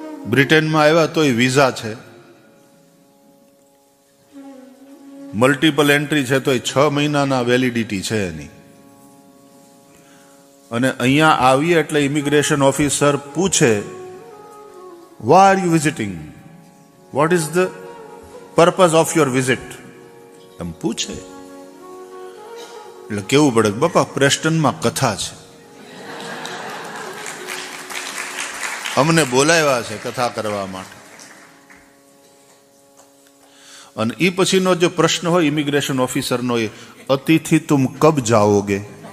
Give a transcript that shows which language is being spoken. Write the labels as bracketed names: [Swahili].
[Gujarati] બ્રિટનમાં આવ્યા તોય વિઝા છે, મલ્ટિપલ એન્ટ્રી છે તોય 6 મહિનાના વેલિડિટી છે એની. અને અહીંયા આવીએ એટલે ઇમિગ્રેશન ઓફિસર પૂછે, [English] why are you visiting? What is the purpose of your visit? [Gujarati] એમ પૂછે એટલે કેવું પડે, બાપા પ્રેસ્ટનમાં કથા છે, અમને બોલાવ્યા છે કથા કરવા માટે. અને એ પછીનો જો પ્રશ્ન હોય ઇમિગ્રેશન ઓફિસરનો, એ [Hindi] અતિથિ તુમ કબ જાઓગે?